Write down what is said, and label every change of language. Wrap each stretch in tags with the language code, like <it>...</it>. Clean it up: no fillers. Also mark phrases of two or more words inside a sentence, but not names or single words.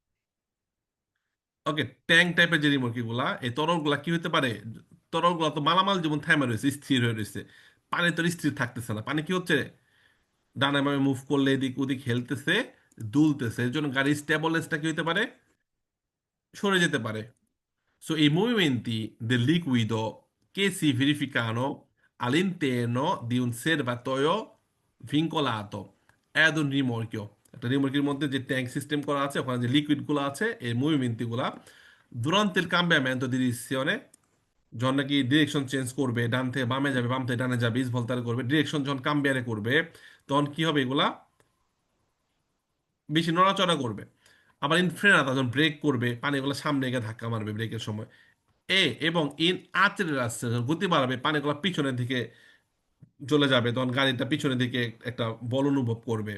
<bn>ওকে, ট্যাঙ্ক টাইপের যে রিমোট কিগুলা, এই তরলগুলা কি হতে পারে, তরলগুলা তো মালামাল যেমন থেমে রয়েছে, স্থির হয়ে রয়েছে, পানি তো স্থির থাকতেছে না, পানি কি হচ্ছে, ডানে বামে মুভ করলে এদিক ওদিক হেলতেছে, দুলতেছে, এর জন্য গাড়ির স্টেবলনেসটা কি হতে পারে, সরে যেতে পারে। So,</bn> <it>i movimenti del liquido che si verificano all'interno di un serbatoio vincolato ad un rimorchio,</it> <bn>একটা রিমোর্কের মধ্যে যে ট্যাঙ্ক সিস্টেম করা আছে, ওখানে যে লিকুইড গুলো আছে, এই মুভমেন্ট গুলা</bn> <it>durante il cambiamento di direzione,</it> <bn>যখন নাকি ডিরেকশন চেঞ্জ করবে, ডান থেকে বামে যাবে, বাম থেকে ডানে যাবে, ভলতারে করবে, ডিরেকশন যখন কাম্বিয়ারে করবে, তখন কি হবে, এগুলা বেশি নড়াচড়া করবে। আবার ইনফ্রেনাতা যখন ব্রেক করবে, পানিগুলো সামনে গিয়ে ধাক্কা মারবে ব্রেকের সময়, এবং</bn> <it>in accelerazione</it> <bn>যখন গতি বাড়াবে, পানিগুলো পিছনের দিকে চলে যাবে, তখন গাড়িটা পিছনের দিকে একটা বল অনুভব করবে।</bn>